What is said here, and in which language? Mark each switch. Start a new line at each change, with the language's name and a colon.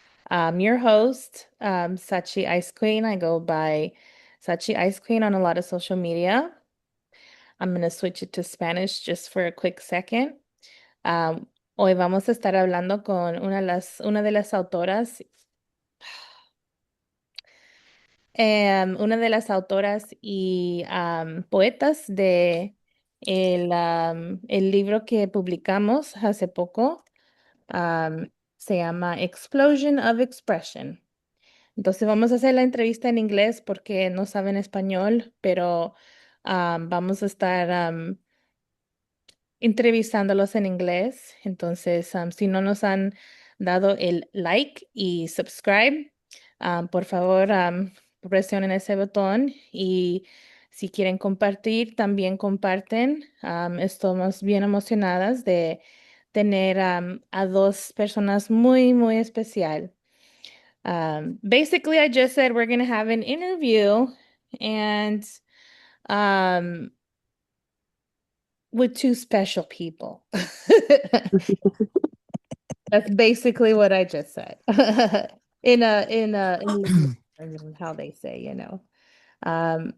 English: I'm your host, Sachi Ice Queen. I go by Sachi Ice Queen on a lot of social media. I'm going to switch it to Spanish just for a quick second.
Spanish: Um, Hoy vamos a estar hablando con una de las autoras, una de las autoras y poetas de el libro que publicamos hace poco. Se llama Explosion of Expression. Entonces vamos a hacer la entrevista en inglés porque no saben español, pero vamos a estar entrevistándolos en inglés. Entonces, si no nos han dado el like y subscribe, por favor, presionen ese botón y si quieren compartir, también comparten. Estamos bien emocionadas de tener a dos personas muy, muy especial.
English: Basically, I just said we're going to have an interview and um, with two special people. That's basically what I just said. In how they say.